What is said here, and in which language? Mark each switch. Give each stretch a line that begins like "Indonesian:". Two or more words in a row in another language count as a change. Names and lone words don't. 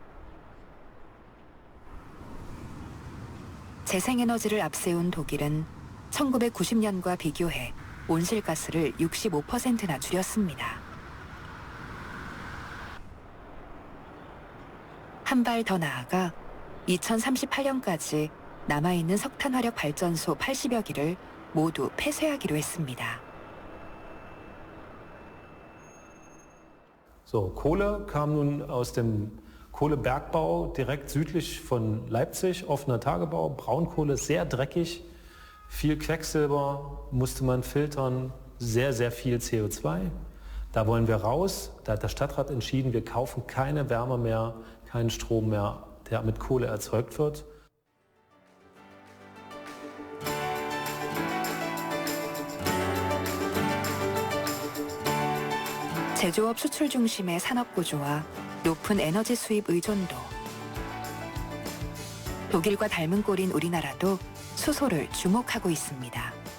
Korean: 재생에너지를 앞세운 독일은 1990년과 비교해 온실가스를 65%나 줄였습니다. 한 발 더 나아가 2038년까지 남아있는 석탄화력 발전소 80여 기를 모두 폐쇄하기로 했습니다.
German: So, Kohle kam nun aus dem Kohlebergbau direkt südlich von Leipzig, offener Tagebau, Braunkohle, sehr dreckig, viel Quecksilber, musste man filtern, sehr, sehr viel CO2. Da wollen wir raus. Da hat der Stadtrat entschieden, wir kaufen keine Wärme mehr, keinen Strom mehr, der mit Kohle erzeugt wird.
Korean: 제조업 수출 중심의 산업 구조와 높은 에너지 수입 의존도. 독일과 닮은 꼴인 우리나라도 수소를 주목하고 있습니다.